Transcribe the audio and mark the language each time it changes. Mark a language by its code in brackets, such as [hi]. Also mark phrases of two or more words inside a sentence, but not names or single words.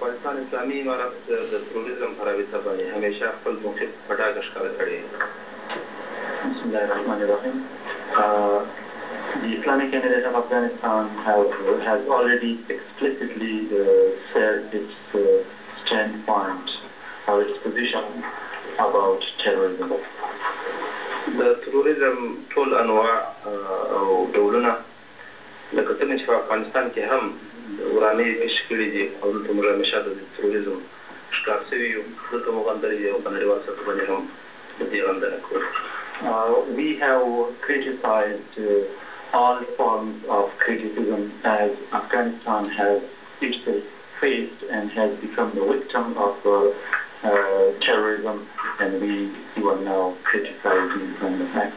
[en] The Islamic Emirate of Afghanistan has already explicitly said its standpoint or its position about terrorism. The terrorism [ps] ټول انواع او ډولونه لکه څنګه چې په افغانستان کې هم ورانې پیش کړي دي او دلته موږ همیشه د تروریزم ښکار شوي یو دلته موږ غندلي دي او په نړیوال سطح باندې هم د دې غندنه کوو. [en] We have criticized all forms of criticism as Afghanistan has itself faced and has become the victim of terrorism, and we are now criticizing the fact.